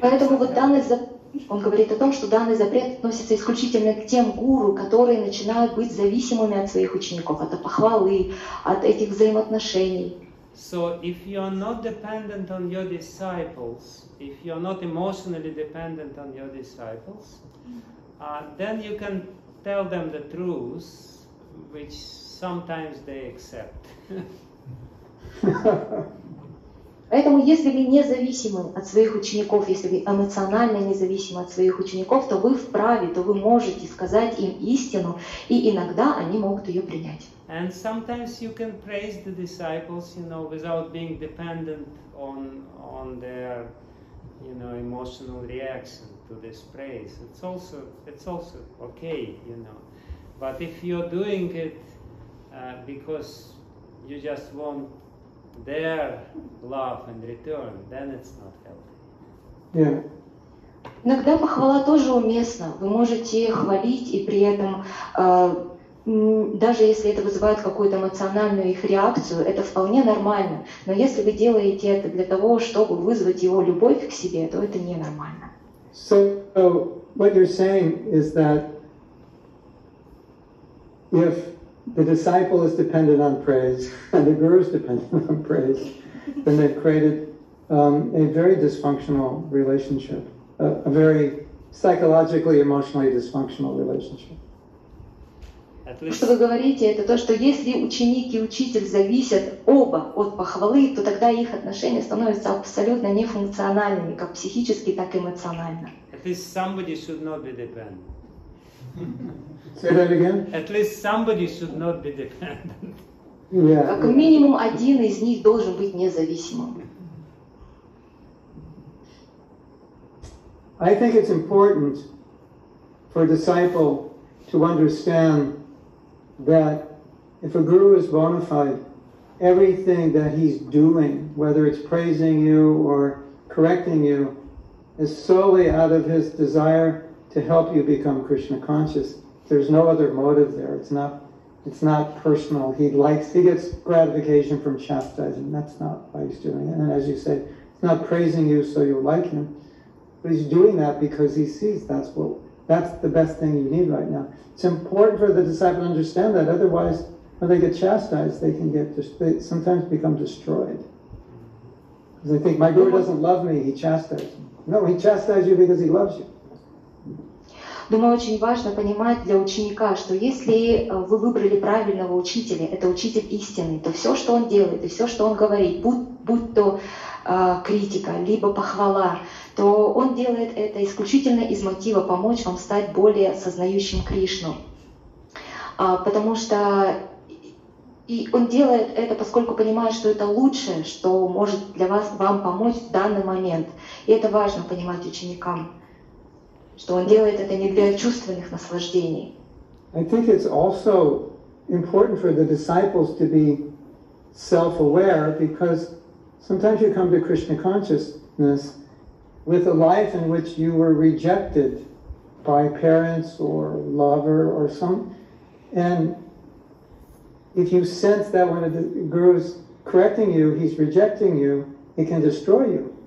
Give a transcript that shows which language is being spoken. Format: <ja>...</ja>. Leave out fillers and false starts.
<ru>Поэтому вот он говорит о том, что данный запрет относится исключительно к тем гуру, которые начинают быть зависимыми от своих учеников, от похвалы, от этих взаимоотношений.</ru> <en>So if you are not dependent on your disciples, if you are not emotionally dependent on your disciples, then you can tell them the truth, which sometimes they accept. Поэтому, если вы независимы от своих учеников, если вы эмоционально независимы от своих учеников, то вы вправе, то вы можете сказать им истину, и иногда они могут ее принять. And sometimes you can praise the disciples, without being dependent on their, emotional reaction to this praise. It's also okay, But if you're doing it because you just want their love in return, then it's not healthy. Yeah.</en> <ru>Иногда похвала тоже уместна. Вы можете хвалить, и при этом, даже если это вызывает какую-то эмоциональную их реакцию, это вполне нормально. Но если вы делаете это для того, чтобы вызвать его любовь к себе, то это ненормально.</ru> <en>So what you're saying is that if the disciple is dependent on praise and the guru is dependent on praise, then they've created a very dysfunctional relationship, a very psychologically, emotionally dysfunctional relationship.</en> <ru>Что вы говорите, это то, что если ученик и учитель зависят оба от похвалы, то тогда их отношения становятся абсолютно нефункциональными, как психически, так и эмоционально.</ru> <en>At least somebody should not be dependent. Say that again? At least somebody should not be dependent. Yeah.</en> <ru>Как минимум один из них должен быть независимым.</ru> <en>I think it's important for a disciple to understand that if a guru is bona fide, everything that he's doing, whether it's praising you or correcting you, is solely out of his desire to help you become Krishna conscious. There's no other motive there. It's not personal. He gets gratification from chastising. That's not why he's doing it. And as you say, he's not praising you so you like him, but he's doing that because he sees that's the best thing you need right now. It's important for the disciple to understand that. Otherwise, when they get chastised, they sometimes become destroyed. Because they think, my guru doesn't love me, he chastises me. No, he chastises you because he loves you.</en> <ru>Думаю, очень важно понимать для ученика, что если вы выбрали правильного учителя, это учитель истинный, то все, что он делает и все, что он говорит, будь то критика, либо похвала, то он делает это исключительно из мотива помочь вам стать более сознающим Кришну. Потому что и он делает это, поскольку понимает, что это лучшее, что может для вам помочь в данный момент. И это важно понимать ученикам, что он делает это не для чувственных наслаждений.</ru> <en>I think it's also important for the disciples to be self-aware, because sometimes you come to Krishna consciousness with a life in which you were rejected by parents or lover or and if you sense that when the guru's correcting you, he's rejecting you, it can destroy you.</en>